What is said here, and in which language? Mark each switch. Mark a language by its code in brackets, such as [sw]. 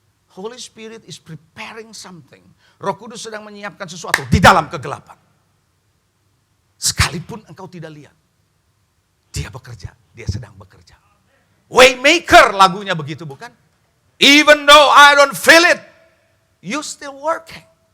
[en] Holy Spirit is preparing something. [id] Roh Kudus sedang menyiapkan sesuatu di dalam kegelapan. Sekalipun engkau tidak lihat, dia bekerja, dia sedang bekerja. Waymaker lagunya begitu bukan? [en] Even though I don't feel it, you still working.